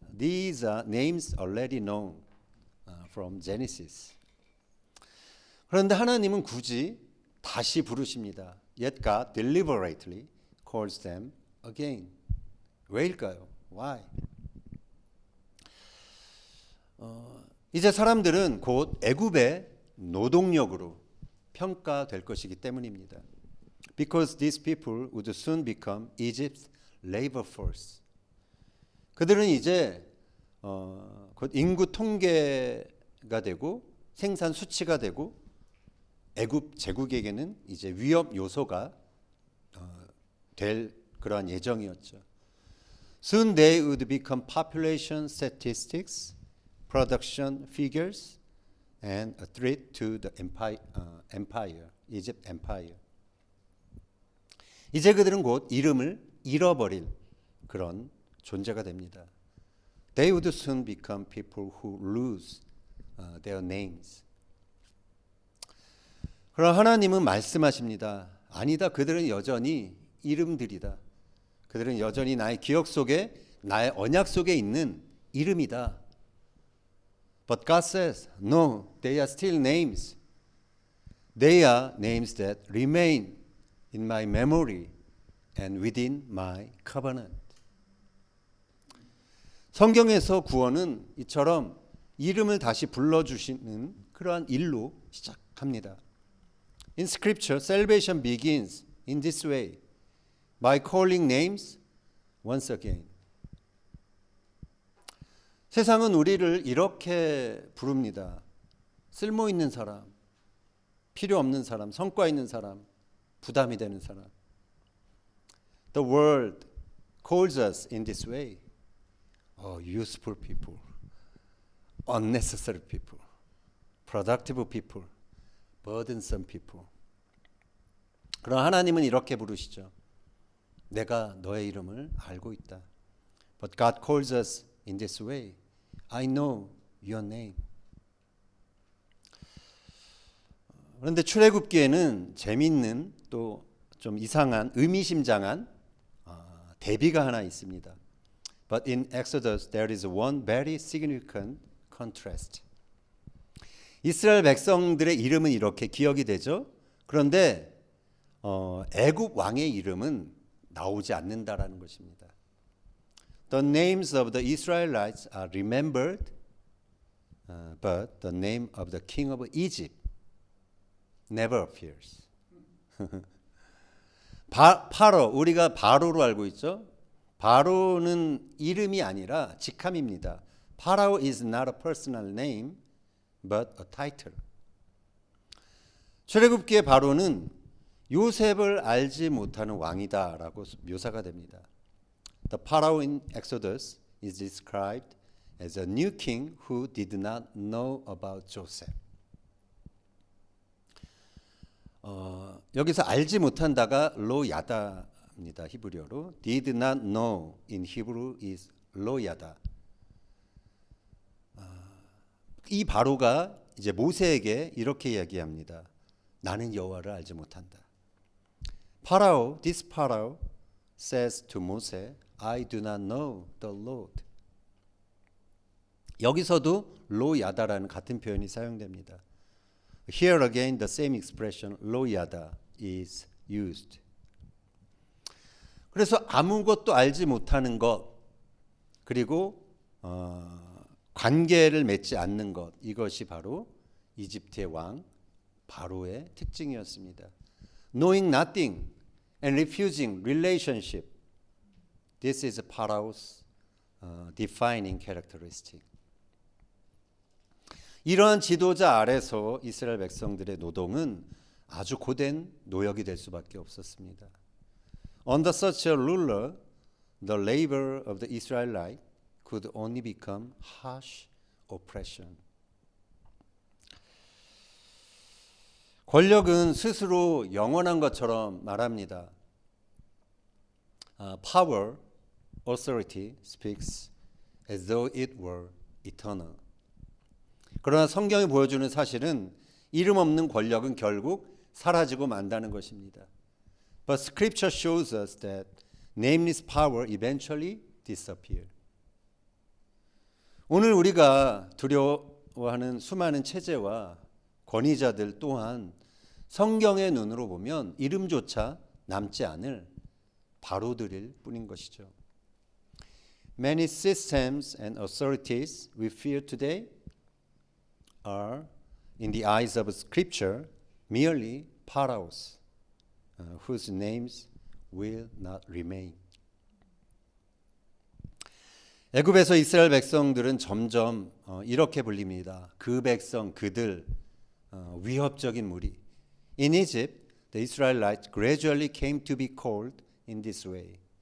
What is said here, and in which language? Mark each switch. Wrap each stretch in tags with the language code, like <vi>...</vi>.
<en>These are names already known from Genesis.</en> <ko>그런데 하나님은 굳이 다시 부르십니다.</ko> <en>Yet God deliberately calls them again.</en> <ko>왜일까요?</ko> <en>Why?</en> <ko>이제 사람들은 곧 애굽의 노동력으로 평가될 것이기 때문입니다.</ko> <en>Because these people would soon become Egypt's labor force.</en> <ko>그들은 이제 곧 인구 통계가 되고 생산 수치가 되고 애굽 제국에게는 이제 위협 요소가 될 그러한 예정이었죠.</ko> <en>Soon they would become population statistics, production figures, and a threat to the empire, Egypt empire.</en> <ko>이제 그들은 곧 이름을 잃어버릴 그런 존재가 됩니다.</ko> <en>They would soon become people who lose their names.</en> <ko>그러나 하나님은 말씀하십니다. 아니다. 그들은 여전히 이름들이다. 그들은 여전히 나의 기억 속에 나의 언약 속에 있는 이름이다.</ko> <en>But God says, no, they are still names. They are names that remain in my memory and within my covenant.</en> <ko>성경에서 구원은 이처럼 이름을 다시 불러주시는 그러한 일로 시작합니다.</ko> <en>In Scripture, salvation begins in this way, by calling names once again.</en> <ko>세상은 우리를 이렇게 부릅니다. 쓸모 있는 사람, 필요 없는 사람, 성과 있는 사람, 부담이 되는 사람.</ko> <en>The world calls us in this way. Useful people, unnecessary people, productive people, burdensome people.</en> <ko>그러나 하나님은 이렇게 부르시죠. 내가 너의 이름을 알고 있다.</ko> <en>But God calls us in this way. I know your name.</en> <ko>그런데 출애굽기에는 재미있는 또 좀 이상한 의미심장한 대비가 하나 있습니다.</ko> <en>But in Exodus there is one very significant contrast.</en> <ko>이스라엘 백성들의 이름은 이렇게 기억이 되죠. 그런데 애굽 왕의 이름은 나오지 않는다라는 것입니다.</ko> <en>The names of the Israelites are remembered, but the name of the king of Egypt never appears.</en> <ko>파로, 우리가 바로로 알고 있죠. 바로는 이름이 아니라 직함입니다.</ko> <en>Pharaoh is not a personal name, but a title.</en> <ko>출애굽기의 바로는 요셉을 알지 못하는 왕이다라고 묘사가 됩니다.</ko> <en>The Pharaoh in Exodus is described as a new king who did not know about Joseph.</en> <ko>여기서 알지 못한다가 로야다입니다. 히브리어로.</ko> <en>Did not know in Hebrew is 로야다.</en> <ko>이 바로가 이제 모세에게 이렇게 이야기합니다. 나는 여호와를 알지 못한다.</ko> <en>Pharaoh, this Pharaoh says to Moses, I do not know the Lord.</en> <ko>여기서도 로야다라는 같은 표현이 사용됩니다.</ko> <en>Here again the same expression 로야다 is used.</en> <ko>그래서 아무것도 알지 못하는 것 그리고 관계를 맺지 않는 것 이것이 바로 이집트의 왕 바로의 특징이었습니다.</ko> <en>Knowing nothing and refusing relationship. This is Pharaoh's defining characteristic.</en> <ko>이러한 지도자 아래서 이스라엘 백성들의 노동은 아주 고된 노역이 될 수밖에 없었습니다.</ko> <en>Under such a ruler, the labor of the Israelite could only become harsh oppression.</en> <ko>권력은 스스로 영원한 것처럼 말합니다.</ko> <en>Power, authority speaks as though it were eternal.</en> <ko>그러나 성경이 보여주는 사실은 이름 없는 권력은 결국 사라지고 만다는 것입니다.</ko> <en>But Scripture shows us that nameless power eventually disappears.</en> <ko>오늘 우리가 두려워하는 수많은 체제와 권위자들 또한 성경의 눈으로 보면 이름조차 남지 않을 바로들일 뿐인 것이죠.</ko> <en>Many systems and authorities we fear today are, in the eyes of Scripture, merely pharaohs whose names will not remain.</en> <ko>애굽에서 이스라엘 백성들은 점점 이렇게 불립니다. 그 백성, 그들, 위협적인 무리.</ko> <en>In Egypt, the Israelites gradually came to be called in this way.</en>